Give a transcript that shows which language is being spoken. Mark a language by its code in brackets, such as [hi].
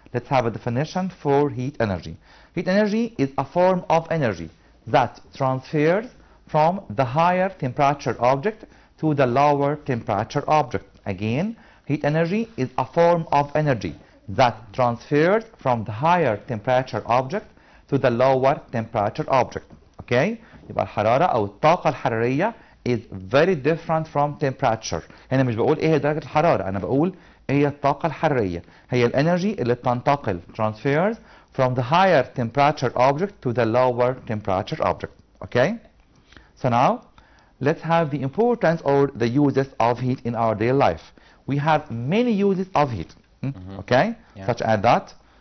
[en] Let's have a definition for heat energy. Heat energy is a form of energy that transfers from the higher temperature object to the lower temperature object. Again, heat energy is a form of energy that transfers from the higher temperature object to the lower temperature object. Okay? [ar] يبقى الحرارة أو الطاقة الحرارية [en] is very different from temperature. [ar] هنا مش بقول ايه هي درجة الحرارة، أنا بقول ايه هي الطاقة الحرارية. هي الانرجي اللي بتنتقل [en] transfers from the higher temperature object to the lower temperature object. Okay? So now, let's have the importance or the uses of heat in our daily life. We have many uses of heat. Okay? Such as that.